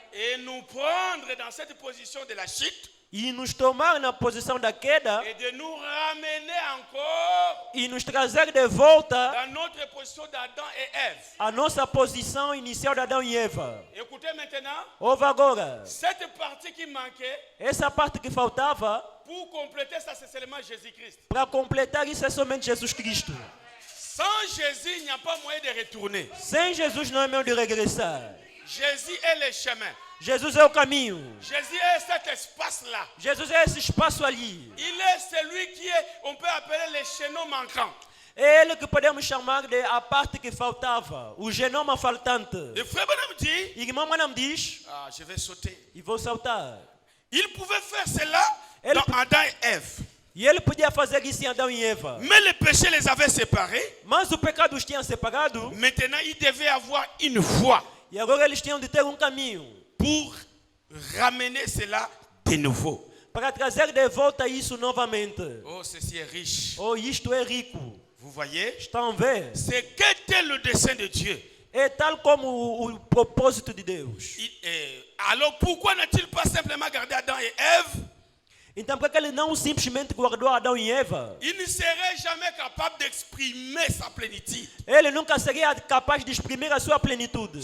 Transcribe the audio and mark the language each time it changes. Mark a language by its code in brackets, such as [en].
[fr] et nous prendre dans cette position de la chute [pt] e nos tomar na posição da queda [fr] et de nous ramener encore [pt] e nos trazer de volta [fr] dans notre position d'Adam et Ève. [pt] a nossa posição inicial de Adão e Eva. [fr] Écoutez maintenant, [pt] Ouve agora, [fr] cette partie qui manquait, [pt] essa parte que faltava, [fr] pour compléter ça, c'est seulement Jésus-Christ. [pt] para completar isso é somente Jesus Cristo. [fr] Sans Jésus, il n'y a pas moyen de retourner. [pt] Sem Jesus não é meio de regressar. [fr] Jésus est le chemin. [pt] Jesus é o caminho. [fr] Jésus est cet espace-là. [pt] Jesus é esse espaço ali. [fr] Il est celui qui est, on peut appeler les chaînons manquants. [pt] É ele que podemos chamar de a parte que faltava, o genoma faltante. [fr] Et frère Branham dit, [pt] Irmão Branham diz, [fr] je vais sauter. [pt] e vou saltar. [fr] Il pouvait faire cela Elle- dans Adam et Ève. [pt] E ele podia fazer isso em Adão e Eva. [fr] Mais le péché les avait séparés. [pt] Mas o pecado os tinha separado. [fr] Maintenant, il devait avoir une voie [pt] E agora eles tinham de ter um caminho [fr] pour ramener cela de nouveau. [pt] para trazer de volta isso novamente. [fr] Oh, ceci est riche. [pt] Oh, isto é rico. [fr] Vous voyez? [pt] Estão a ver? [fr] C'est qu'était le dessein de Dieu. [pt] É tal como o propósito de Deus. [fr] Alors pourquoi n'a-t-il pas simplement gardé Adam et Ève? [pt] Então, por que ele não simplesmente guardou Adão e Eva? [fr] Il ne serait jamais capable d'exprimer sa plénitude, [pt] Ele nunca seria capaz de exprimir a sua plenitude,